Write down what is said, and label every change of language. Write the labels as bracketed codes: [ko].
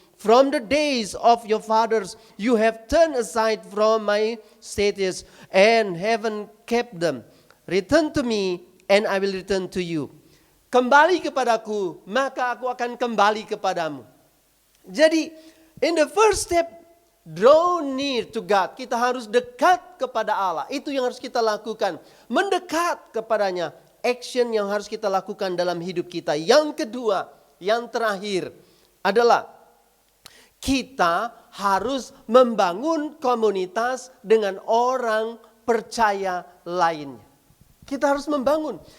[en] From the days of your fathers you have turned aside from my statutes and haven't kept them. Return to me and I will return to you. [id] Kembali kepadaku, maka aku akan kembali kepadamu. [en] Jadi, in the first step, draw near to God. [id] Kita harus dekat kepada Allah. Itu yang harus kita lakukan. Mendekat kepadanya. Action yang harus kita lakukan dalam hidup kita. Yang kedua, yang terakhir adalah kita harus membangun komunitas dengan orang percaya lainnya. Kita harus membangun.